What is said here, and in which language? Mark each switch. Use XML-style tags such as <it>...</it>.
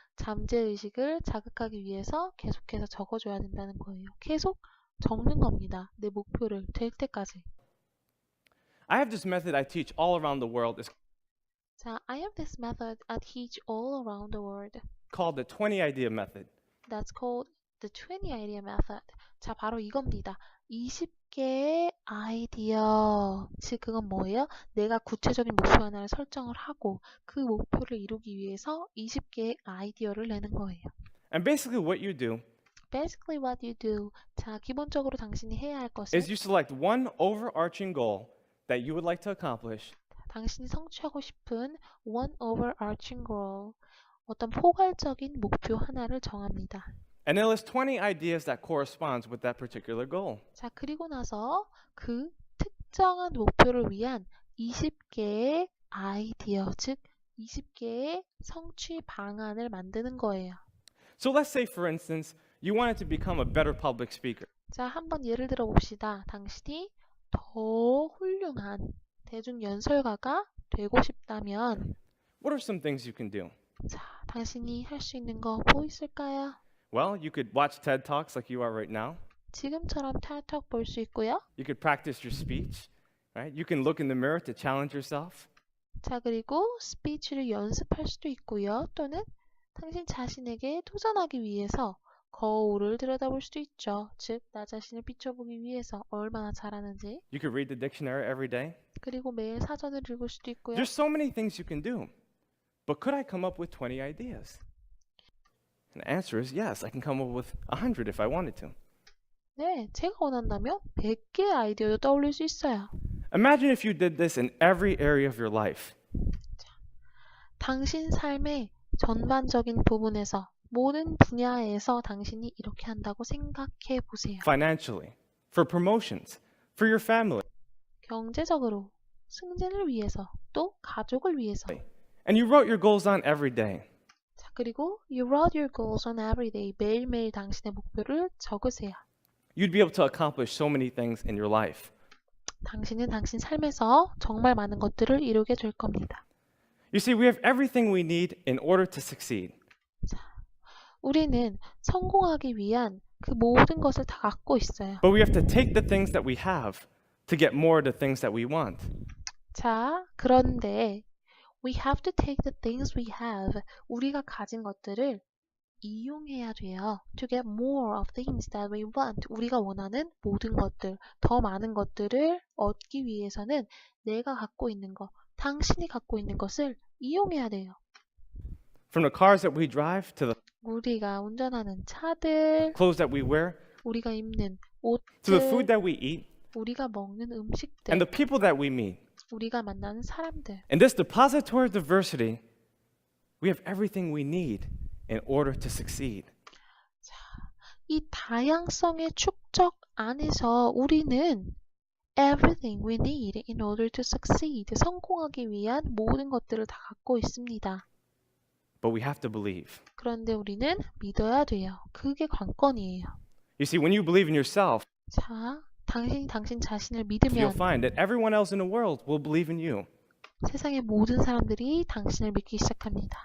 <ko>잠재의식을 자극하기 위해서 계속해서 적어줘야 된다는 거예요. 계속 적는 겁니다. 내 목표를 될 때까지.</ko> <en>I have this method I teach all around the world. It's</en> <ko>자,</ko> <en>I have this method I teach all around the world. called the 20 idea method. That's called the 20 idea method.</en> <ko>자, 바로 이겁니다. 20개의 아이디어. 즉, 그건 뭐예요? 내가 구체적인 목표 하나를 설정을 하고 그 목표를 이루기 위해서 20개의 아이디어를 내는 거예요.</ko> <en>And basically what you do Basically what you do.</en> <ko>자, 기본적으로 당신이 해야 할 것은</ko> <en>is you select one overarching goal that you would like to accomplish,</en> <ko>당신이 성취하고 싶은</ko> <en>one overarching goal.</en> <ko>어떤 포괄적인 목표 하나를 정합니다.</ko> <en>and then list 20 ideas that corresponds with that particular goal.</en> <ko>자, 그리고 나서 그 특정한 목표를 위한 20개의 아이디어, 즉 20개의 성취 방안을 만드는 거예요.</ko> <en>So let's say, for instance, you wanted to become a better public speaker.</en> <ko>자, 한번 예를 들어 봅시다. 당신이 더 훌륭한 대중연설가가 되고 싶다면</ko> <en>What are some things you can do?</en> <ko>자, 당신이 할 수 있는 거 뭐 있을까요?</ko> <en>Well, you could watch TED Talks like you are right now.</en> <ko>지금처럼 탁탁 볼 수 있고요.</ko> <en>You could practice your speech, right? You can look in the mirror to challenge yourself.</en> <ko>자, 그리고 스피치를 연습할 수도 있고요. 또는 당신 자신에게 도전하기 위해서 거울을 들여다볼 수도 있죠. 즉, 나 자신을 비춰보기 위해서 얼마나 잘하는지.</ko> <en>You could read the dictionary every day.</en> <ko>그리고 매일 사전을 읽을 수도 있고요.</ko> <en>There's so many things you can do. But could I come up with 20 ideas? And the answer is yes, I can come up with 100 if I wanted to.</en> <ko>네, 제가 원한다면 100개의 아이디어도 떠올릴 수 있어요.</ko> <en>Imagine if you did this in every area of your life.</en> <ko>당신 삶의 전반적인 부분에서 모든 분야에서 당신이 이렇게 한다고 생각해 보세요.</ko> <en>Financially, for promotions, for your family.</en> <ko>경제적으로, 승진을 위해서, 또 가족을 위해서.</ko> <en>And you wrote your goals on every day.</en> <ko>자, 그리고</ko> <en>you wrote your goals on every day.</en> <ko>매일매일 당신의 목표를 적으세요.</ko> <en>You'd be able to accomplish so many things in your life.</en> <ko>당신은 당신 삶에서 정말 많은 것들을 이루게 될 겁니다.</ko> <en>You see, we have everything we need in order to succeed.</en> <ko>우리는 성공하기 위한 그 모든 것을 다 갖고 있어요.</ko> <en>But we have to take the things that we have to get more of the things that we want.</en> <ko>자, 그런데</ko> <en>we have to take the things we have.</en> <ko>우리가 가진 것들을 이용해야 돼요.</ko> <en>To get more of things that we want.</en> <ko>우리가 원하는 모든 것들, 더 많은 것들을 얻기 위해서는 내가 갖고 있는 것, 당신이 갖고 있는 것을 이용해야 돼요.</ko> <en>From the cars that we drive to the</en> <ko>우리가 운전하는 차들,</ko> <en>clothes that we wear</en> <ko>우리가 입는</ko> <en>to the food</en> <ko>옷들,</ko> <en>that we eat</en> <ko>우리가 먹는</ko> <en>and</en> <ko>음식들,</ko> <en>the people that we meet.</en> <ko>우리가 만나는 사람들.</ko> <en>In this depository of diversity, we have everything we need in order to succeed.</en> <ko>이 다양성의 축적 안에서 우리는</ko> <en>everything we need in order to succeed.</en> <ko>성공하기 위한 모든 것들을 다 갖고 있습니다.</ko> <en>But we have to believe.</en> <ko>그런데 우리는 믿어야 돼요. 그게 관건이에요.</ko> <en>You see, when you believe in yourself,</en> <ko>자, 당신이 당신 자신을</ko> <en>you'll</en> <ko>믿으면</ko> <en>find that everyone else in the world will believe in you.</en> <ko>세상의 모든 사람들이 당신을 믿기 시작합니다.</ko>